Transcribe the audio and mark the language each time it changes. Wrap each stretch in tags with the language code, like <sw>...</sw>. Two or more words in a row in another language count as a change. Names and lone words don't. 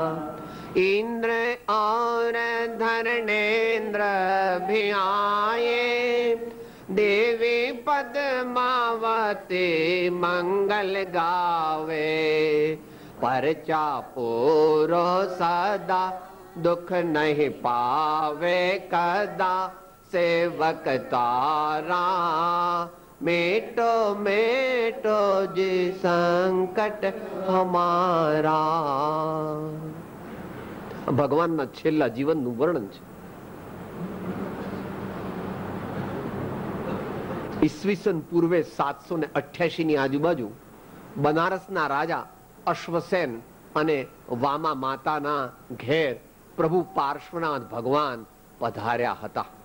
<hi>इंद्र और धरणेन्द्र भी आए, देवी पद्मावती मंगल गावे, परचा पूरो सदा दुख नहीं पावे कदा, सेवक तारा मेटो मेटो जी संकट हमारा.</hi> <gu>ભગવાનના છેલ્લા જીવનનું વર્ણન છે. ઈસવીસન પૂર્વે 788 ની આજુબાજુ બનારસના રાજા અશ્વસેન અને વામા માતાના ઘેર પ્રભુ પાર્શ્વનાથ ભગવાન પધાર્યા હતા.</gu>